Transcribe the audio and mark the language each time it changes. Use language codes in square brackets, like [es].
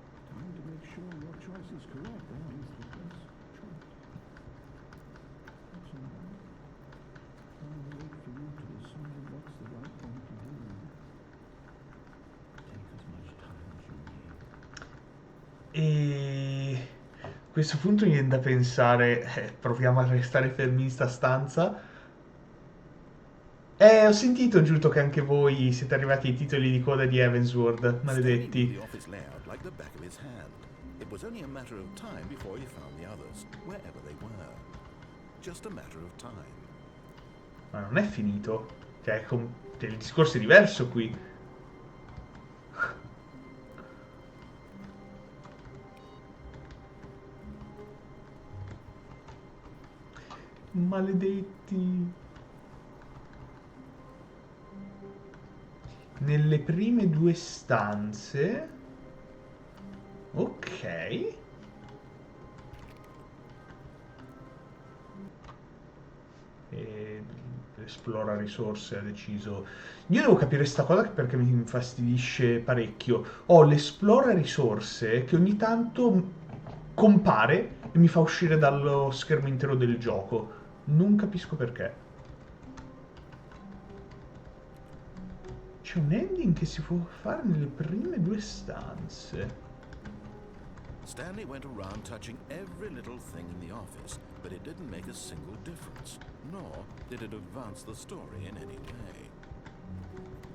[en] Time to make sure your choice is correct and is the best choice. That's all right. I'll wait for you to decide what's the right thing to do. Take as much time as you need. [it] E a questo punto mi viene da pensare, proviamo a restare fermi in sta stanza. Ho sentito, Giuto, che anche voi siete arrivati ai titoli di coda di Heavensward, [en] Stanley knew [it] maledetti. [en] the office layout like the back of his hand. It was only a matter of time before he found the others, wherever they were. Just a matter of time. [it] Ma non è finito. Cioè, il discorso è diverso qui. Maledetti. Nelle prime due stanze. Ok. E esplora risorse, ha deciso. Io devo capire sta cosa perché mi infastidisce parecchio. Ho l'esplora risorse che ogni tanto compare e mi fa uscire dallo schermo intero del gioco. Non capisco perché. C'è un ending che si può fare nelle prime 2 stanze. [en] Stanley went around touching every little thing in the office, but it didn't make a single difference, nor did it advance the story in any way.